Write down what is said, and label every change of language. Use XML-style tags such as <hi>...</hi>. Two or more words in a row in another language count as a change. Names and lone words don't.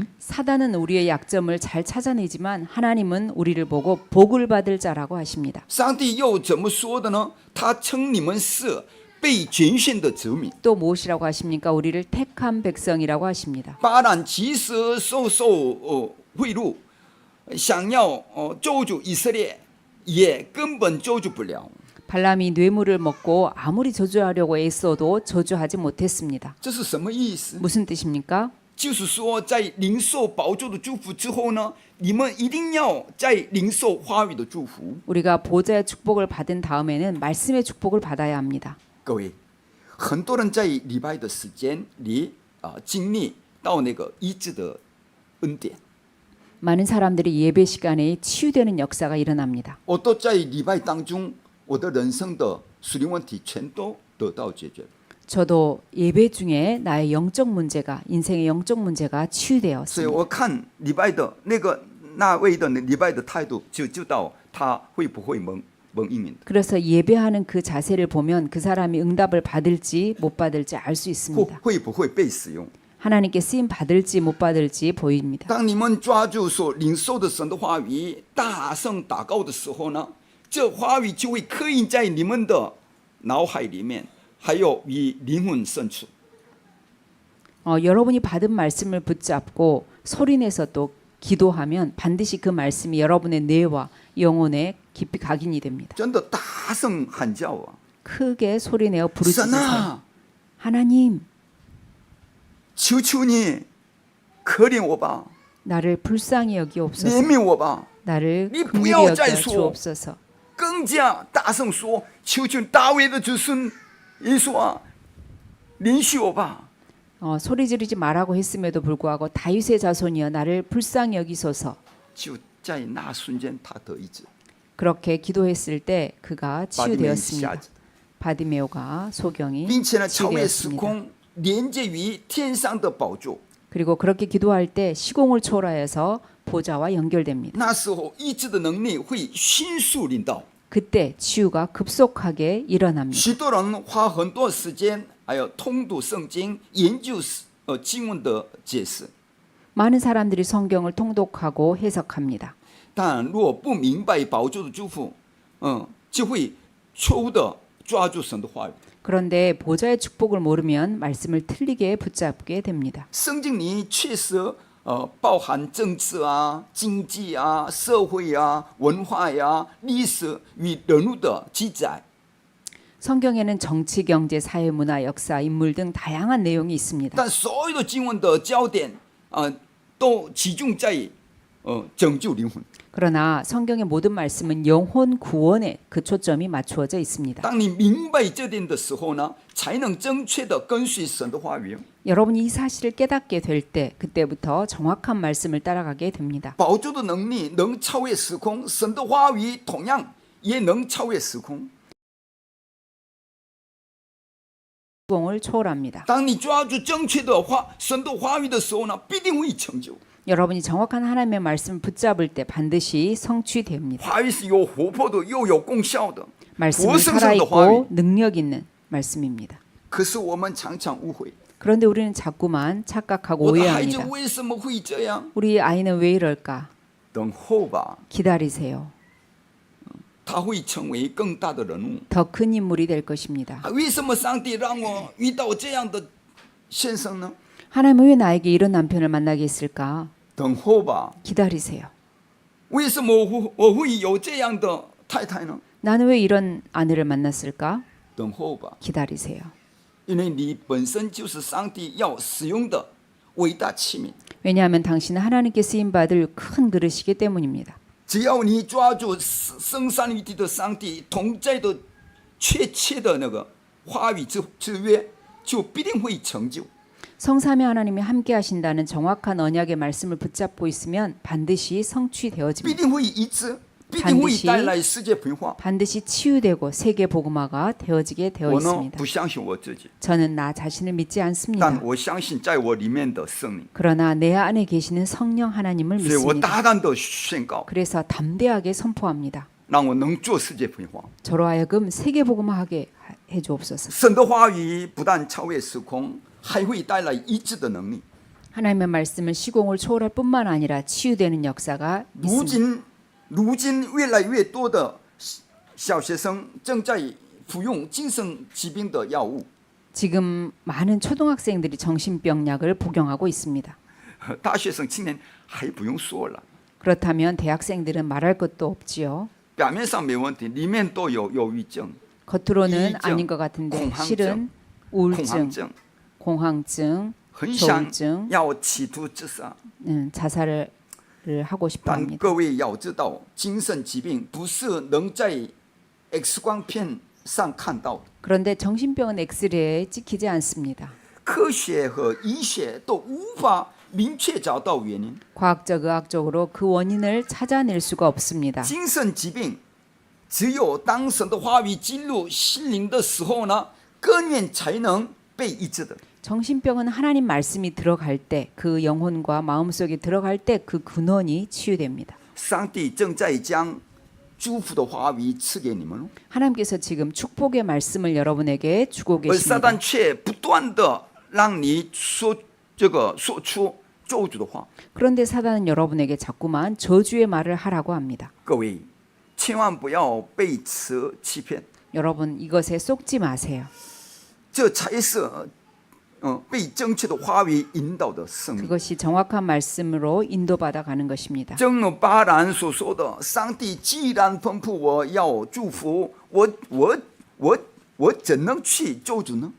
<ko>사단은 우리의 약점을 잘 찾아내지만 하나님은 우리를 보고 복을 받을 자라고 하십니다.</ko> <zh>上帝又怎么说的呢？他称你们是被拣选的子民。</zh> <ko>또 무엇이라고 하십니까? 우리를 택한 백성이라고 하십니다.</ko> <zh>巴兰即使受贿赂，想要咒诅以色列，也根本咒诅不了。</zh> <ko>발람이 뇌물을 먹고 아무리 저주하려고 애써도 저주하지 못했습니다.</ko> <zh>这是什么意思？</zh> <ko>무슨 뜻입니까?</ko> <zh>就是说，在领受宝座的祝福之后呢，你们一定要在领受话语的祝福。</zh> <ko>우리가 보좌의 축복을 받은 다음에는 말씀의 축복을 받아야 합니다.</ko> <zh>各位，很多人在礼拜的时间里经历到那个医治的恩典，</zh> <ko>많은 사람들이 예배 시간에 치유되는 역사가 일어납니다.</ko> <zh>我都在礼拜当中，我的人生的属灵问题全都得到解决。</zh> <ko>저도 예배 중에 나의 영적 문제가 인생의 영적 문제가</ko> <zh>所以</zh> <ko>치유되었습니다.</ko> <zh>我看礼拜的那位的礼拜的态度，就知道他会不会蒙应允的，</zh> <ko>그래서 예배하는 그 자세를 보면 그 사람이 응답을 받을지 못 받을지 알 수 있습니다.</ko> <zh>会不会被使用。</zh> <ko>하나님께 쓰임 받을지 못 받을지 보입니다.</ko> <zh>当你们抓住所领受的神的话语，大声祷告的时候呢，这话语就会刻印在你们的脑海里面，还有与灵魂深处。</zh> <ko>여러분이 받은 말씀을 붙잡고 소리내서 또 기도하면 반드시 그 말씀이 여러분의 뇌와 영혼에 깊이 각인이 됩니다.</ko> <zh>真的大声喊叫啊！</zh> <ko>크게 소리내어</ko> <zh>神</zh> <ko>부르짖으세요.</ko> <zh>啊，</zh> <ko>하나님,</ko> <zh>求求你，可怜我吧，</zh> <ko>나를 불쌍히 여기옵소서.</ko> <zh>怜悯我吧。</zh> <ko>나를 니 긍휼히</ko> <zh>不要</zh> <ko>여겨</ko> <zh>再说。</zh> <ko>주옵소서.</ko> <zh>更加大声说：求求大卫的子孙耶稣啊，怜恤我吧！</zh> <ko>소리 지르지 말라고 했음에도 불구하고 다윗의 자손이여 나를 불쌍히 여기소서.</ko> <zh>就在那瞬间，他得医治。</zh> <ko>그렇게 기도했을 때 그가</ko> <zh>巴底美一下</zh> <ko>치유되었습니다.</ko> <zh>子，</zh> <ko>바디메오가 소경이</ko> <zh>并且呢，超越时</zh> <ko>치유되었습니다.</ko> <zh>空，连接于天上的宝座。</zh> <ko>그리고 그렇게 기도할 때 시공을 초월해서 보좌와 연결됩니다.</ko> <zh>那时候医治的能力会迅速临到，</zh> <ko>그때 치유가 급속하게 일어납니다.</ko> <zh>许多人花很多时间，还有通读圣经、研究经文的解释。</zh> <ko>많은 사람들이 성경을 통독하고 해석합니다.</ko> <zh>但若不明白宝座的祝福，就会错误的抓住神的话语。</zh> <ko>그런데 보좌의 축복을 모르면 말씀을 틀리게 붙잡게 됩니다.</ko> <zh>圣经里确实包含政治啊、经济啊、社会啊、文化呀、历史与人物的记载。</zh> <ko>성경에는 정치, 경제, 사회, 문화, 역사, 인물 등 다양한 내용이 있습니다.</ko> <zh>但所有的经文的焦点都集中在拯救灵魂。</zh> <ko>그러나 성경의 모든 말씀은 영혼 구원에 그 초점이 맞추어져 있습니다.</ko> <zh>当你明白这点的时候呢，才能正确的跟随神的话语。</zh> <ko>여러분이 이 사실을 깨닫게 될 때 그때부터 정확한 말씀을 따라가게 됩니다.</ko> <zh>宝座的能力能超越时空，神的话语同样也能超越时空。</zh> <ko>공을 초월합니다.</ko> <zh>当你抓住正确的神的话语的时候呢，必定会成就。</zh> <ko>여러분이 정확한 하나님의 말씀을 붙잡을 때 반드시 성취됩니다.</ko> <zh>话语是有活泼的，又有功效的，</zh> <ko>말씀은</ko> <zh>活生生的话语。</zh> <ko>살아있고 능력 있는 말씀입니다.</ko> <zh>可是我们常常误会，</zh> <ko>그런데 우리는 자꾸만 착각하고</ko> <zh>我的孩子</zh> <ko>오해합니다.</ko> <zh>为什么会这样？</zh> <ko>우리 아이는 왜 이럴까?</ko> <zh>等候吧，</zh> <ko>기다리세요.</ko> <zh>他会成为更大的人物。</zh> <ko>더 큰 인물이 될 것입니다.</ko> <zh>为什么上帝让我遇到这样的先生呢？</zh> <ko>하나님은 왜 나에게 이런 남편을 만나게 했을까?</ko> <zh>等候吧，</zh> <ko>기다리세요.</ko> <zh>为什么我会有这样的太太呢？</zh> <ko>나는 왜 이런 아내를 만났을까?</ko> <zh>等候吧，</zh> <ko>기다리세요.</ko> <zh>因为你本身就是上帝要使用的伟大器皿。</zh> <ko>왜냐하면 당신은 하나님께 쓰임 받을 큰 그릇이기 때문입니다.</ko> <zh>只要你抓住生三位一体的上帝同在的确切的那个话语之约，就必定会成就。</zh> <ko>성삼위 하나님이 함께 하신다는 정확한 언약의 말씀을 붙잡고 있으면 반드시 성취되어집니다.</ko> <zh>必定会医治，必定会带来世界变化。</zh> <ko>반드시 치유되고 세계 복음화가 되어지게 되어</ko> <zh>我呢</zh> <ko>있습니다.</ko> <zh>不相信我自己，</zh> <ko>저는 나 자신을 믿지</ko> <zh>但</zh> <ko>않습니다.</ko> <zh>我相信在我里面的圣灵，</zh> <ko>그러나 내 안에 계시는 성령 하나님을</ko> <zh>所以我</zh> <ko>믿습니다.</ko> <zh>大胆的宣告，</zh> <ko>그래서 담대하게 선포합니다.</ko> <zh>让我能做世界变化。</zh> <ko>저로 하여금 세계 복음화하게 해 주옵소서.</ko> <zh>神的话语不但超越时空， 还会带来医治的能力。</zh> <ko>하나님의 말씀은 시공을 초월할 뿐만 아니라 치유되는 역사가</ko> <zh>如</zh> <ko>있습니다.</ko> <zh>今越来越多的小学生正在服用精神疾病的药物，</zh> <ko>지금 많은 초등학생들이 정신병 약을 복용하고 있습니다.</ko> <zh>大学生青年还不用说了，</zh> <ko>그렇다면 대학생들은 말할 것도 없지요.</ko> <zh>表面上没问题，里面都有忧郁症、</zh> <ko>겉으로는 이의증, 아닌 것 같은데 공황증, 실은</ko> <zh>恐</zh> <ko>우울증,</ko> <zh>慌症，</zh> <ko>공황증,</ko> <zh>很想</zh> <ko>조울증,</ko> <zh>要企图自杀。</zh> <ko>자살을 하고 싶어</ko> <zh>但</zh> <ko>합니다.</ko> <zh>各位要知道，精神疾病不是能在 X 光片上看到的，</zh> <ko>그런데 정신병은 엑스레이에 찍히지 않습니다.</ko> <zh>科学和医学都无法明确找到原因。</zh> <ko>과학적 의학적으로 그 원인을 찾아낼 수가 없습니다.</ko> <zh>精神疾病只有当神的话语进入心灵的时候呢，根源才能被医治的。</zh> <ko>정신병은 하나님 말씀이 들어갈 때, 그 영혼과 마음속에 들어갈 때 그 근원이 치유됩니다.</ko> <zh>上帝正在将祝福的话语赐给你们，</zh> <ko>하나님께서 지금 축복의 말씀을 여러분에게 주고</ko> <zh>而撒</zh> <ko>계십니다.</ko> <zh>旦却不断的让你说出咒诅的话。</zh> <ko>그런데 사단은 여러분에게 자꾸만 저주의 말을 하라고 합니다.</ko> <zh>各位千万不要被此欺骗，</zh> <ko>여러분 이것에 속지 마세요.</ko> <zh>这才是被正确的话语引导的生命。</zh> <ko>그것이 정확한 말씀으로 인도받아 가는 것입니다.</ko> <zh>正如巴兰所说的，上帝既然吩咐我要祝福，我怎能去咒诅呢？</zh>